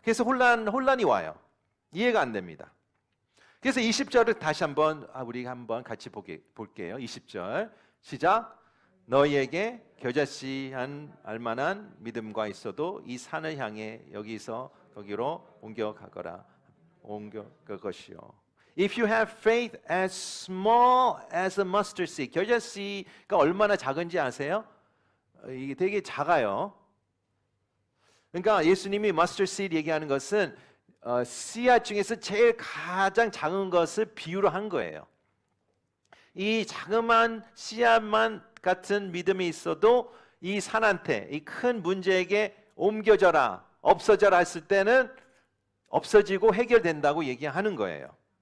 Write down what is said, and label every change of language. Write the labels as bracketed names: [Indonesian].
[Korean] 그래서 혼란이 와요. 이해가 안 됩니다. 그래서 20절을 다시 한번 우리 한번 같이 볼게요. 20절 시작. 너희에게 겨자씨한 알만한 믿음과 있어도 이 산을 향해 여기서 거기로 옮겨가거라. 옮겨갈 것이요. [English] If you have faith as small as a mustard seed. [Korean] 겨자씨가 얼마나 작은지 아세요? 이게 되게 작아요. 그러니까 예수님이 mustard seed 얘기하는 것은 씨앗 중에서 제일 가장 작은 것을 비유로 한 거예요. 이 자그마한 씨앗만 같은 믿음이 있어도 이 산한테 이 큰 문제에게 옮겨져라, 없어져라 했을 때는 없어지고 해결된다고 얘기하는 거예요.